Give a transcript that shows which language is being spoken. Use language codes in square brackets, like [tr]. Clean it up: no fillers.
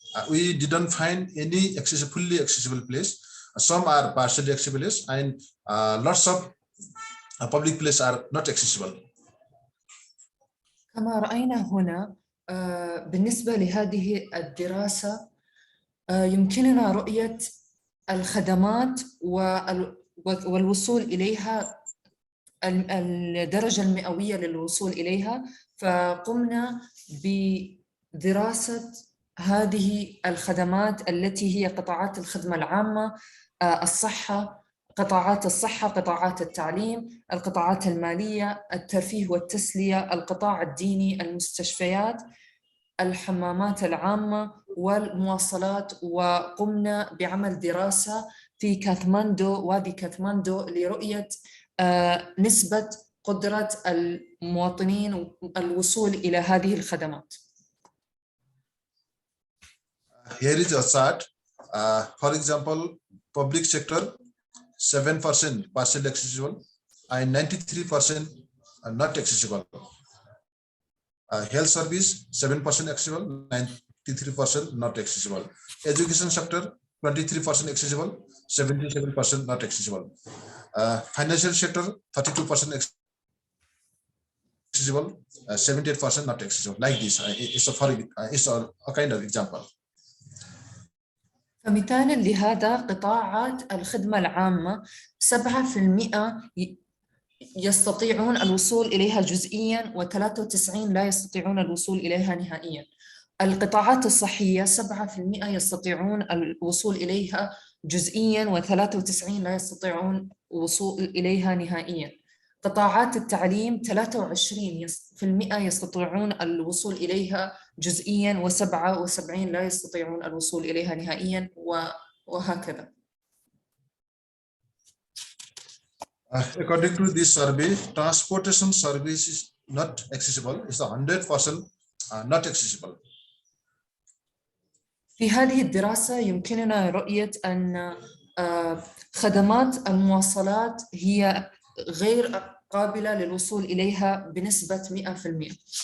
[en] We didn't find any fully accessible place. Some are partially accessible, and lots of public places are not accessible. [ar] كما رأينا هنا بالنسبة لهذه الدراسة يمكننا رؤية الخدمات والوصول إليها، الدرجة المئوية للوصول إليها، فقمنا بدراسة هذه الخدمات التي هي قطاعات الخدمة العامة، الصحة، قطاعات الصحة، قطاعات التعليم، القطاعات المالية، الترفيه والتسلية، القطاع الديني، المستشفيات، الحمامات العامة والمواصلات. وقمنا بعمل دراسة في كاثماندو، وادي كاثماندو، لرؤية نسبة قدرة المواطنين الوصول إلى هذه الخدمات. [en] Here is a chart. For example, public sector 7% partially accessible and 93% are not accessible. Health service 7% accessible, 93% not accessible. Education sector 23% accessible, 77% not accessible. Financial sector 32% accessible, 78% not accessible. Like this, it's a kind of example. [ar] فمثالا لهذا قطاعات الخدمة العامة 7% يستطيعون الوصول إليها جزئياً و93 لا يستطيعون الوصول إليها نهائياً. القطاعات الصحية 7% يستطيعون الوصول إليها جزئياً و93 لا يستطيعون الوصول إليها نهائياً. قطاعات التعليم 23% يستطيعون الوصول إليها جزئياً و77 لا يستطيعون الوصول إليها نهائياً. وهكذا. [en] According to this survey, transportation service is not accessible. It's 100% not accessible. [ar] في هذه الدراسة يمكننا رؤية أن خدمات المواصلات هي غير قابلة للوصول إليها بنسبة 100%.